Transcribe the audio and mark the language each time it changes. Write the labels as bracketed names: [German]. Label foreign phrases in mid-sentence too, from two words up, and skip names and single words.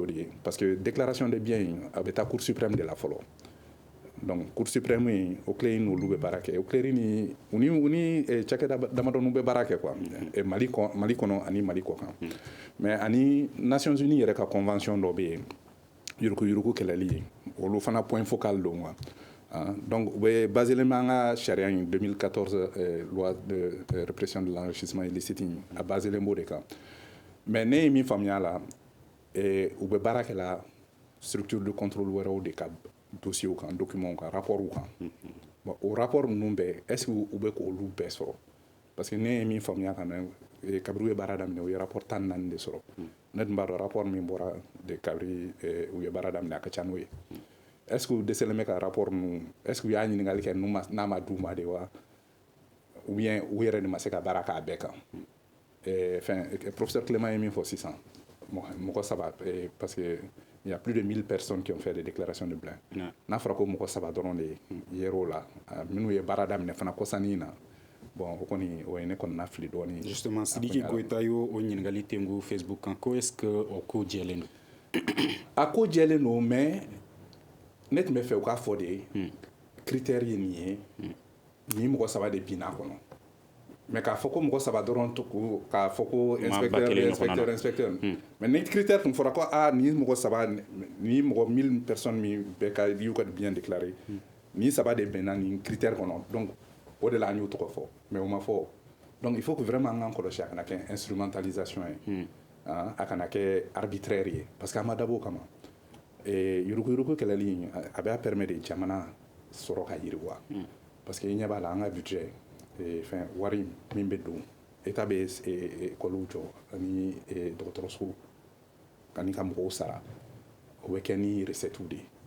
[Bambara] de ye [French] parce que déclaration de bien [Bambara] in a bɛ taa [French] cour suprême [Bambara] de la fɔlɔ donc [French] cour suprême [Bambara] in OCLEI n'olu bɛ baara kɛ OCLEI ni u ni cakɛda damadɔniw bɛ baara kɛ quoi Mali kɔnɔ ani Mali kɔkan mais ani Nations Unies yɛrɛ ka convention dɔ bɛ yen yurugu kɛlɛli ye olu fana [French] point focal [Bambara] don quoi donc u bɛ baselen bɛ an ka sariya in 2014 [French] loi de répression de l'enrichissement illicite [Bambara] a baselen b'o de kan mais ne ye min faamuya la u bɛ baara kɛ la [French] structure de contrôle [Bambara] wɛrɛw de ka dossiers kan documents kan rapports kan bon o rapport ninnu bɛɛ [French] est-ce que [Bambara] u bɛ k'olu bɛɛ sɔrɔ [French] parce que [Bambara] ne ye min faamuya ka na kabiri u ye baara daminɛ u ye rapport 14 de sɔrɔ ne tun b'a dɔn rapport min bɔra de kabiri u ye baara daminɛ a ka ca n'o ye [French] est-ce que [Bambara] u dɛsɛlen bɛ ka rapport ninnu [French] est-ce que [Bambara] u y'a ɲininkali kɛ n'a ma d'u ma de wa [French] ou bien [Bambara] u yɛrɛ de ma se ka baara k'a bɛɛ kan professeur Clément ye min fɔ sisan mɔgɔ 3 [French] parce que il y a plus de 1000 personnes qui ont fait des déclarations de bilan [Bambara] n'a fɔra ko mɔgɔ 3 dɔrɔn de yer'o la minnu ye baara daminɛ fana kɔsannin na bon o kɔni o ye ne kɔni na fili dɔɔni justement Sidiki Goita y'o ɲininkali tengu Facebook kan ko [French] est-ce que [Bambara] o ko jɛlen don a ko jɛlen don mais ne tun bɛ fɛ u k'a fɔ de critère ye nin ye nin mɔgɔ 3 de binna kɔnɔ mais k'a fɔ ko mɔgɔ 3 dɔrɔn k'a fɔ ko inspecteur mais ni critère tun fɔra ko ni mɔgɔ 3 ni mɔgɔ 1000 personnes min bɛɛ ka y'u ka [French] bien déclaré [Bambara] ni 3 de bɛnna nin critère kɔnɔ donc o de la an y'o tɔgɔ fɔ mais o ma fɔ donc [French] il faut que vraiment [Bambara] an k'an kɔlɔsi a kana kɛ instrumentalisation ye a kana kɛ arbitraire ye parce que a ma dabɔ o kama yurugu kɛlɛli a b'a permettre de jamana sɔrɔ ka yiriwa parce que i ɲɛ b'a la an ka budget fɛn wari min bɛ don État bɛ école jɔ ani dɔgɔtɔrɔso ani ka mɔgɔw sara o bɛ kɛ ni recette de ye